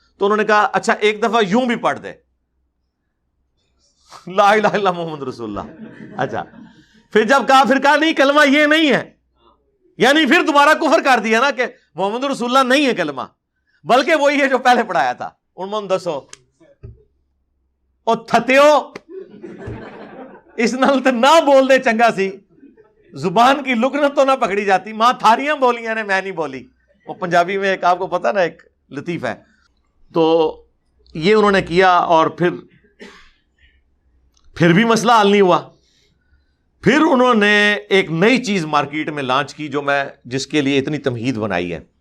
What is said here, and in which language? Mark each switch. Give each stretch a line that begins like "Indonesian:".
Urdu: تو انہوں نے کہا اچھا ایک دفعہ یوں بھی پڑھ دے،
Arabic: لا الہ الا محمد رسول اللہ.
Urdu: اچھا پھر جب کہا، پھر کہا نہیں کلمہ یہ نہیں ہے، یعنی پھر دوبارہ کفر کر دیا نا کہ محمد رسول اللہ نہیں ہے کلمہ، بلکہ وہی ہے جو پہلے پڑھایا تھا.
Punjabi: ان من دسو او تھتیو اس نال تے نہ بول دے چنگا سی،
Urdu: زبان کی لکنت تو نہ پکڑی جاتی.
Punjabi: ماں تھاریاں بولیاں نے میں نہیں بولی.
Urdu: وہ پنجابی میں ایک آپ کو پتہ نا ایک لطیف ہے. تو یہ انہوں نے کیا، اور پھر بھی مسئلہ حل نہیں ہوا. پھر انہوں نے ایک نئی چیز مارکیٹ میں لانچ کی جس کے لیے اتنی تمہید بنائی ہے.